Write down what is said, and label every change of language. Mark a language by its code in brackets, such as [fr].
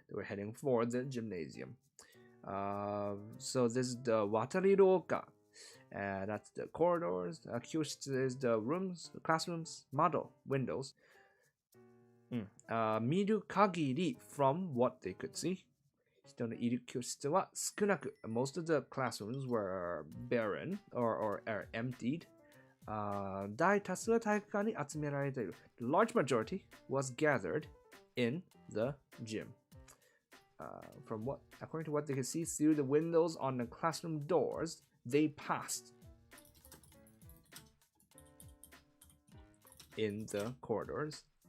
[en] They were heading for the gymnasium. So this is the 渡り廊下. That's the corridors. 教室 is the rooms, the classrooms, model, windows. [ja] 見る限り [en] from what they could see. [ja] 人のいる教室は少なく. [en] Most of the classrooms were barren or are emptied. [ja] 大多数は体育館に集められている. [en] The large majority was gathered in the gym. From what, according to what they could see through the windows on the classroom doors, they passed in the corridors.